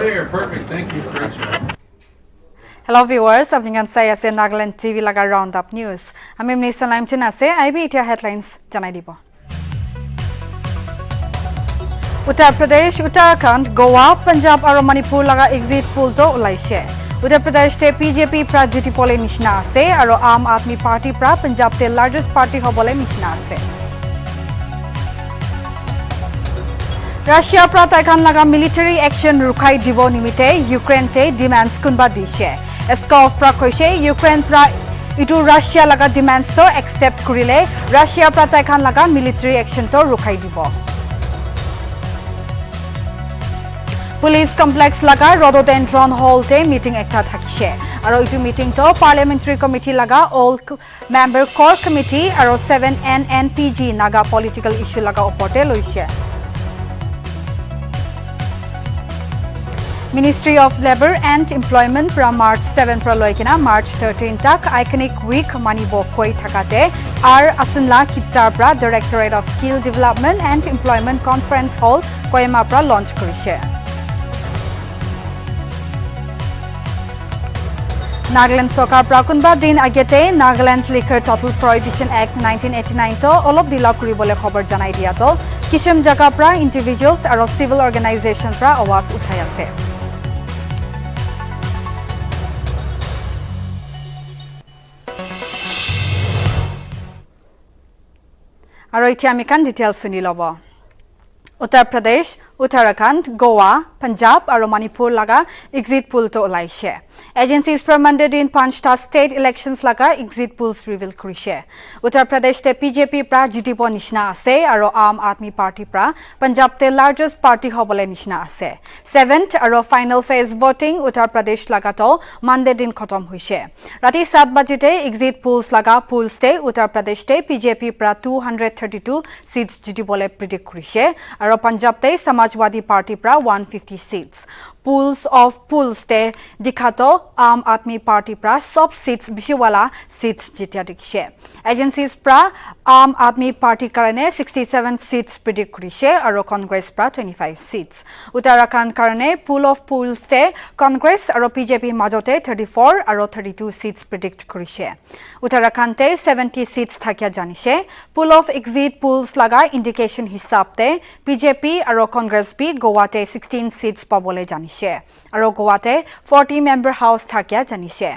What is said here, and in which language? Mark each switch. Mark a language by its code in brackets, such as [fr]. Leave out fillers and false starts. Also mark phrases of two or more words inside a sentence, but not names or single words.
[en] perfect. Thank you. Great show. Hello viewers, [nag] apni kan sai ase Nltv laga roundup news. Ami minister laim chen ase IB etia headlines janai dibo. Uttar Pradesh, Uttarakhand, Goa, Punjab aro Manipur laga exit poll to ulaise. Uttar Pradesh te BJP pra jiti pole nishna ase aro Aam Aadmi Party pra Punjab te [en] largest party [nag] hobole nishna ase. Russia pra taikan laga [en] military action [nag] rukai dibo nimite Ukraine te demands kunba dishe. Eskov pra koise Ukraine pra itu Russia laga demands to accept kurile Russia pra taikan laga [en] military action [nag] to rukai dibo. Police complex laga [en] rhododendron hall [nag] te meeting ekta thakise aro itu meeting to [en] parliamentary committee [nag] laga [en] all member core committee [nag] aro 7 NNPG Naga [en] political issue [nag] laga oporte loise. Ministry of Labour and Employment from March 7 pra loikina March 13 tak [en] iconic week [nag] manibo koi thakate R Asinla Kitsar pra Directorate of Skill Development and Employment Conference Hall Koima pra launch korise. Nagaland Sokar pra kunba din agete Nagaland Liquor Total Prohibition Act 1989 to olop dila kuribole khobor janai dia to kisham jaga pra individuals aro civil organization pra awaz uthai ase. Aro iti ami kan details suni lobo. Uttar Pradesh, Uttarakhand, Goa, Punjab aro Manipur laga [en] exit poll [nag] to ulaise. [en] Agencies from Monday in Panchta state elections [nag] laga [en] exit polls reveal [nag] kurise. Uttar Pradesh te BJP pra jitipo nishna ase aro Aam Aadmi Party pra Punjab te [en] largest party [nag] hobole nishna ase. 7th aro [en] final phase voting [nag] Uttar Pradesh laga to Monday din khotom hoise. Rati 7 bajite [en] exit polls [nag] laga polls te Uttar Pradesh te BJP pra 232 seats jitipole predict kurise aro Punjab te Samajwadi Party pra 150 seats. [en] Pools of pools [nag] te dikhato Aam Aadmi Party pra sob seats bishiwala seats jitya dikhe. Agencies pra Aam Aadmi Party karane 67 seats predict kurise aro Congress pra 25 seats. Uttarakhand karane [en] pool of pools [nag] te Congress aro BJP majote 34 aro 32 seats predict kurise. Uttarakhand te 70 seats thakya janise. [en] Pool of exit polls [nag] laga indication hisab te BJP aro Congress bi Goa te 16 seats pabole janise. Aro Goa te 40 [en] member house [nag] thakya janise.